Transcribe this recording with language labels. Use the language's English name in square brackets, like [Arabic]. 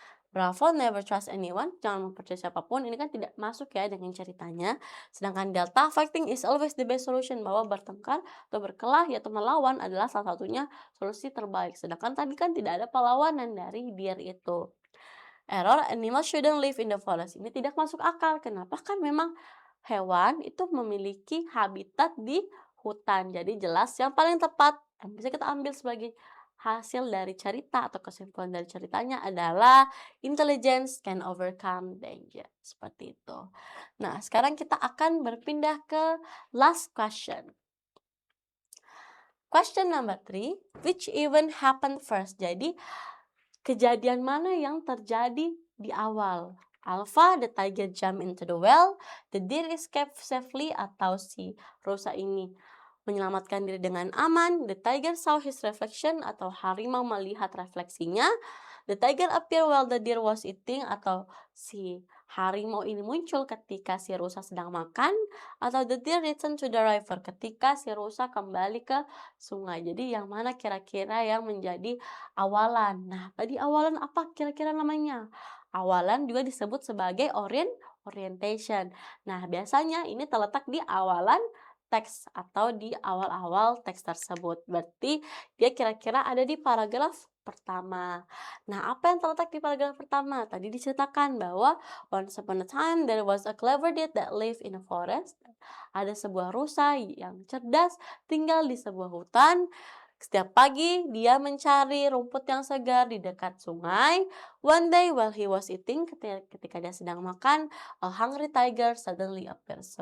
[Indonesian] Bravo, [English] never trust anyone, [Indonesian] jangan mempercayai siapapun. Ini kan tidak masuk ya dengan ceritanya. Sedangkan delta, [English] fighting is always the best solution, [Indonesian] bahwa bertengkar atau berkelah yaitu melawan adalah salah satunya solusi terbaik. Sedangkan tadi kan tidak ada perlawanan dari deer itu. [English] Error, animals shouldn't live in the forest. [Indonesian] Ini tidak masuk akal. Kenapa? Kan memang hewan itu memiliki habitat di hutan. Jadi jelas yang paling tepat yang bisa kita ambil sebagai hasil dari cerita atau kesimpulan dari ceritanya adalah [English] intelligence can overcome danger. [Indonesian] Seperti itu. Nah, sekarang kita akan berpindah ke last question. [English] Question number 3, which event happened first? [Indonesian] Jadi, kejadian mana yang terjadi di awal? [English] Alpha, the tiger jump into the well, the deer escaped safely, [Indonesian] atau si rusa ini menyelamatkan diri dengan aman, [English] the tiger saw his reflection, [Indonesian] atau harimau melihat refleksinya, [English] the tiger appeared while the deer was eating, [Indonesian] atau si harimau ini muncul ketika si rusa sedang makan, [English] atau the deer returned to the river, [Indonesian] ketika si rusa kembali ke sungai. Jadi yang mana kira-kira yang menjadi awalan? Nah, tadi awalan apa kira-kira namanya? Awalan juga disebut sebagai orientation. Nah, biasanya ini terletak di awalan teks atau di awal-awal teks tersebut. Berarti dia kira-kira ada di paragraf pertama. Nah, apa yang terletak di paragraf pertama? Tadi diceritakan bahwa [English] once upon a time there was a clever deer that lived in a forest. [Indonesian] Ada sebuah rusa yang cerdas tinggal di sebuah hutan. Setiap pagi dia mencari rumput yang segar di dekat sungai. [English] One day while he was eating, [Indonesian] ketika dia sedang makan, [English] a hungry tiger suddenly appeared.